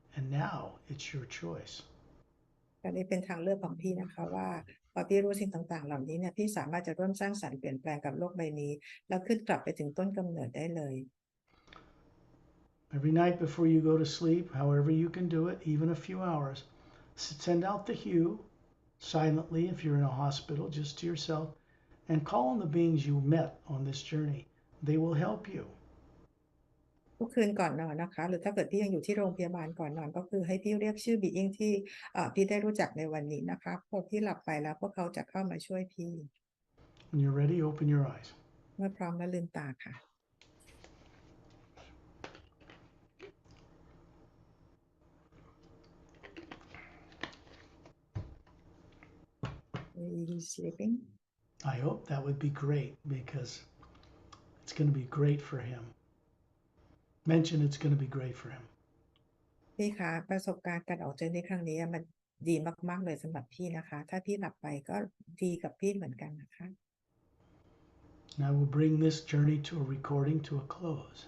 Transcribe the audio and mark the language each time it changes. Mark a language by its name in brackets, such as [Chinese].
[English] And now it's your choice. [Thai] อันนี้เป็นทางเลือกของพี่นะคะว่าพอพี่รู้สิ่งต่างๆเหล่านี้เนี่ยพี่สามารถจะร่วมสร้างสรรค์เปลี่ยนแปลงกับโลกใบนี้แล้วขึ้นกลับไปถึงต้นกำเนิดได้เลย [English] Every night before you go to sleep, however you can do it, even a few hours, send out the hue silently if you're in a hospital, just to yourself, and call on the beings you met on this journey. They will help you. [Thai] ทุกคืนก่อนนอนนะคะหรือถ้าเกิดพี่ยังอยู่ที่โรงพยาบาลก่อนนอนก็คือให้พี่เรียกชื่อ being ที่พี่ได้รู้จักในวันนี้นะคะพอพี่หลับไปแล้วพวกเขาจะเข้ามาช่วยพี่ [English] When you're ready, open your eyes. [Thai] เมื่อพร้อมแล้วลืมตาค่ะ [English] Are you sleeping? I hope that would be great because it's going to be great for him. Mention it's going to be great for him. [Thai] พี่คะประสบการณ์การออกเจอในครั้งนี้มันดีมากๆเลยสำหรับพี่นะคะ ถ้าพี่หลับไปก็ดีกับพี่เหมือนกันนะคะ [English] And I will bring this journey to a recording to a close.